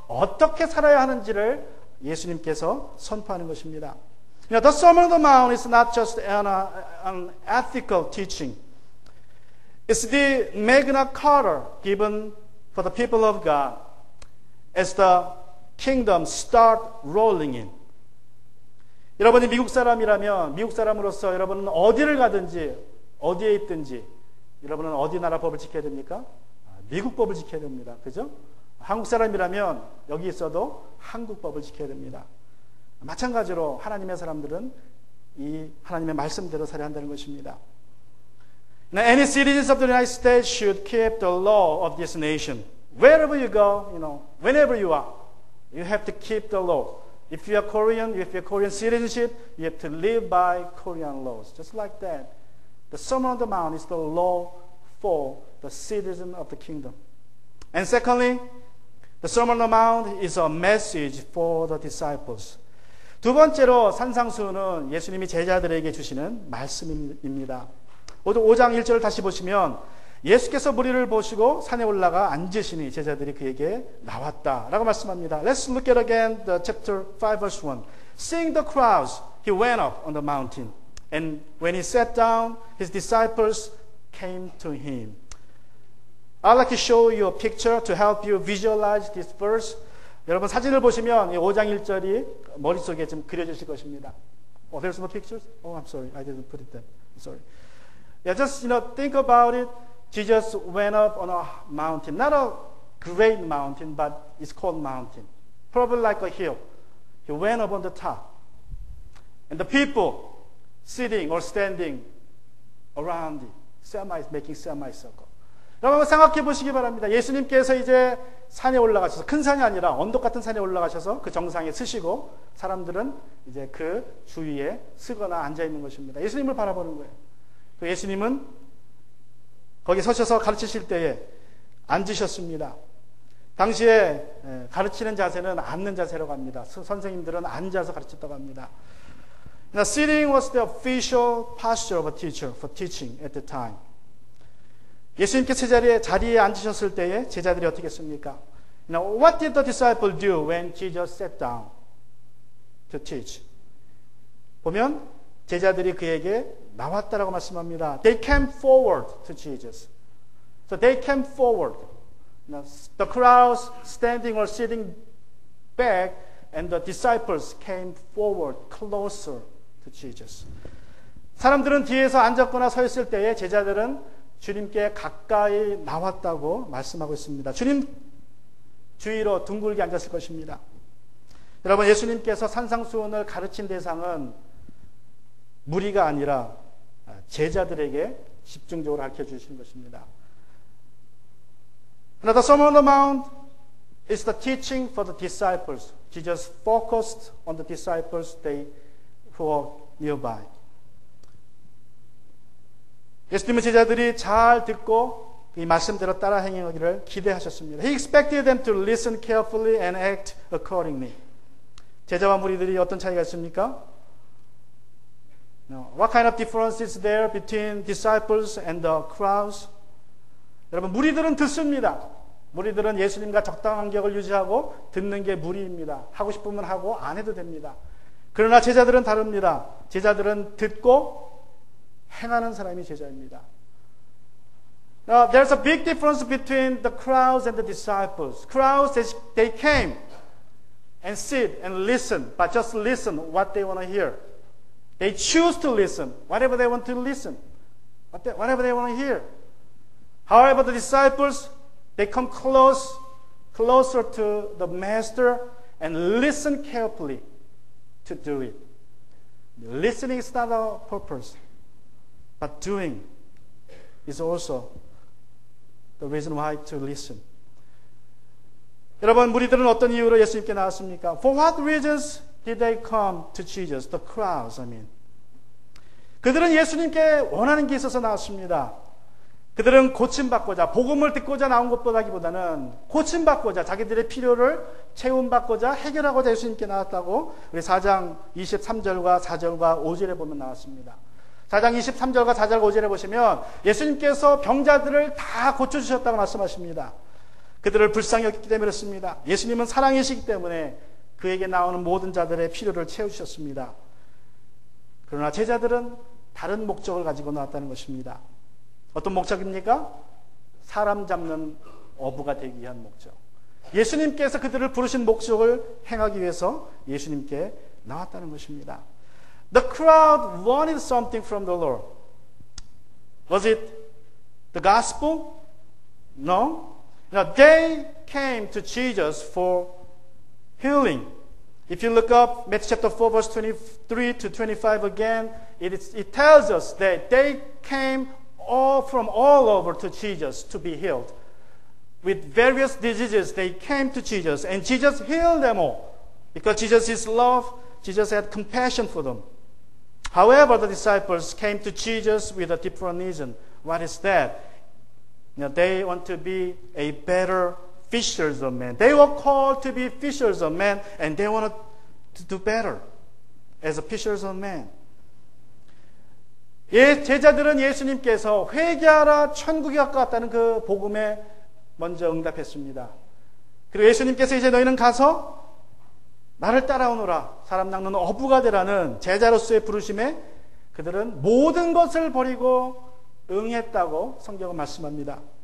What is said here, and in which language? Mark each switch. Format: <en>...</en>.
<ko>어떻게 살아야 하는지를 예수님께서 선포하는 것입니다.</ko> <en>The Sermon on the Mount is not just an ethical teaching. It's the Magna Carta given for the people of God as the kingdom start rolling in.</en> <ko>여러분이 미국 사람이라면 미국 사람으로서 여러분은 어디를 가든지 어디에 있든지 여러분은 어디 나라 법을 지켜야 됩니까? 미국 법을 지켜야 됩니다. 그죠? 한국 사람이라면 여기 있어도 한국 법을 지켜야 됩니다. 마찬가지로 하나님의 사람들은 이 하나님의 말씀대로 살아야 한다는 것입니다.</ko> <en>Now, any citizens of the United States should keep the law of this nation. Wherever you go, whenever you are, you have to keep the law. If you are Korean, if you have Korean citizenship, you have to live by Korean laws. Just like that. The Sermon on the Mount is the law for the citizen of the kingdom. And secondly, the Sermon on the Mount is a message for the disciples.</en> <ko>두 번째로 산상수훈은 예수님이 제자들에게 주시는 말씀입니다. 5장 1절을 다시 보시면 예수께서 무리를 보시고 산에 올라가 앉으시니 제자들이 그에게 나왔다라고 말씀합니다.</ko> <en>Let's look at again the chapter 5 verse 1. Seeing the crowds, he went up on the mountain. And when he sat down, his disciples came to him. I'd like to show you a picture to help you visualize this verse.</en> <ko>여러분 사진을 보시면 이 5장 1절이 머릿속에 좀 그려지실 것입니다.</ko> <en>Oh, there's no pictures? Oh, I'm sorry. I didn't put it there. I'm sorry. Yeah, just think about it. Jesus went up on a mountain. Not a great mountain, but it's called mountain. Probably like a hill. He went up on the top. And the people sitting or standing around it, making semicircle.</en> <ko>여러분 생각해 보시기 바랍니다. 예수님께서 이제 산에 올라가셔서, 큰 산이 아니라 언덕 같은 산에 올라가셔서 그 정상에 서시고 사람들은 이제 그 주위에 서거나 앉아 있는 것입니다. 예수님을 바라보는 거예요. 그 예수님은 거기 서셔서 가르치실 때에 앉으셨습니다. 당시에 가르치는 자세는 앉는 자세라고 합니다. 선생님들은 앉아서 가르쳤다고 합니다.</ko> <en>Now, sitting was the official posture of a teacher for teaching at the time.</en> <ko>예수님께서 자리에 앉으셨을 때에 제자들이 어떻게 했습니까?</ko> <en>Now, what did the disciple do when Jesus sat down to teach?</en> <ko>보면 제자들이 그에게 나왔다라고 말씀합니다.</ko> <en>They came forward to Jesus. So they came forward. Now, the crowds standing or sitting back, and the disciples came forward closer to Jesus.</en> <ko>사람들은 뒤에서 앉았거나 서 있을 때에 제자들은 주님께 가까이 나왔다고 말씀하고 있습니다. 주님 주위로 둥글게 앉았을 것입니다. 여러분, 예수님께서 산상수훈을 가르친 대상은 무리가 아니라 제자들에게 집중적으로 가르쳐 주신 것입니다.</ko> <en>Now, the Sermon on the Mount is the teaching for the disciples. Jesus focused on the disciples who were nearby.</en> <ko>예수님의 제자들이 잘 듣고 이 말씀대로 따라 행하기를 기대하셨습니다.</ko> <en>He expected them to listen carefully and act accordingly.</en> <ko>제자와 무리들이 어떤 차이가 있습니까?</ko> <en>What kind of difference is there between disciples and the crowds?</en> <ko>여러분, 무리들은 듣습니다. 무리들은 예수님과 적당한 격을 유지하고 듣는 게 무리입니다. 하고 싶으면 하고 안 해도 됩니다. 그러나 제자들은 다릅니다. 제자들은 듣고 행하는 사람이 제자입니다.</ko> <en>Now, there's a big difference between the crowds and the disciples. Crowds, they came and sit and listen, but just listen what they want to hear. They choose to listen, whatever they want to listen, whatever they want to hear. However, the disciples, they come closer to the master and listen carefully to do it. Listening is not a purpose, but doing is also the reason why to listen.</en> <ko>여러분, 무리들은 어떤 이유로 예수님께 나왔습니까?</ko> <en>For what reasons did they come to Jesus? The crowds, I mean.</en> <ko>그들은 예수님께 원하는 게 있어서 나왔습니다. 그들은 고침받고자, 복음을 듣고자 나온 것보다기보다는 고침받고자, 자기들의 필요를 채움받고자, 해결하고자 예수님께 나왔다고 우리 4장 23절과 4절과 5절에 보면 나왔습니다. 4장 23절과 4절 5절에 보시면 예수님께서 병자들을 다 고쳐주셨다고 말씀하십니다. 그들을 불쌍히 여겼기 때문에 그렇습니다. 예수님은 사랑이시기 때문에 그에게 나오는 모든 자들의 필요를 채우셨습니다. 그러나 제자들은 다른 목적을 가지고 나왔다는 것입니다. 어떤 목적입니까? 사람 잡는 어부가 되기 위한 목적. 예수님께서 그들을 부르신 목적을 행하기 위해서 예수님께 나왔다는 것입니다.</ko> <en>The crowd wanted something from the Lord. Was it the gospel? No. Now, they came to Jesus for healing. If you look up Matthew chapter 4 verse 23 to 25 again, it tells us that they came from all over to Jesus to be healed. With various diseases, they came to Jesus, and Jesus healed them all. Because Jesus is love, Jesus had compassion for them. However, the disciples came to Jesus with a different reason. What is that? They want to be a better fishers of men. They were called to be fishers of men, and they wanted to do better as a fishers of men.</en> <ko>제자들은 예수님께서 회개하라 천국이 가까웠다는 그 복음에 먼저 응답했습니다. 그리고 예수님께서 이제 너희는 가서 나를 따라오너라, 사람 낚는 어부가 되라는 제자로서의 부르심에 그들은 모든 것을 버리고 응했다고 성경은 말씀합니다.</ko>